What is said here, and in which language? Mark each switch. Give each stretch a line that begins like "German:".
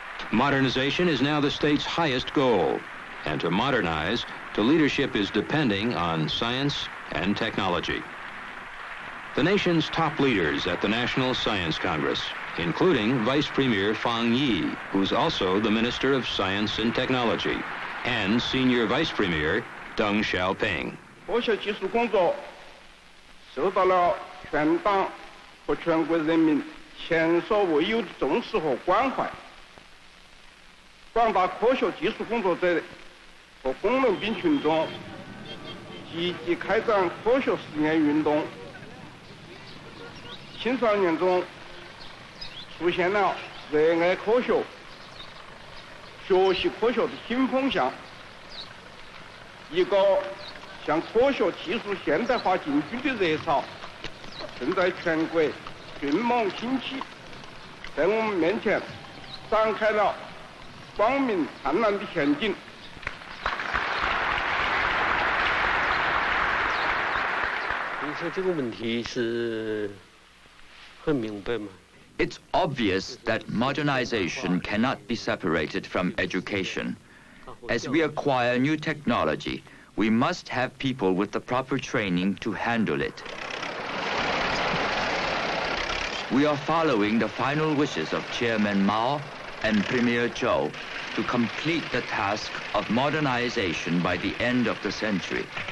English: Modernization is now the state's highest goal, and to modernize, the leadership is depending on science and technology. The nation's top leaders at the National Science Congress, including Vice Premier Fang Yi, who's also the Minister of Science and Technology, and Senior Vice Premier Deng Xiaoping.
Chinese: 科学技术工作受到了全党和全国人民前所未有的重视和关怀。广大科学技术工作者和工农兵群众积极开展科学实验运动。青少年中出现了热爱科学、学习科学的新风向，一个向科学技术现代化进军的热潮正在全国迅猛兴起，在我们面前展开了光明灿烂的前景。你说这个问题是很明白吗？
English: It's obvious that modernization cannot be separated from education. As we acquire new technology, we must have people with the proper training to handle it. We are following the final wishes of Chairman Mao and Premier Zhou to complete the task of modernization by the end of the century.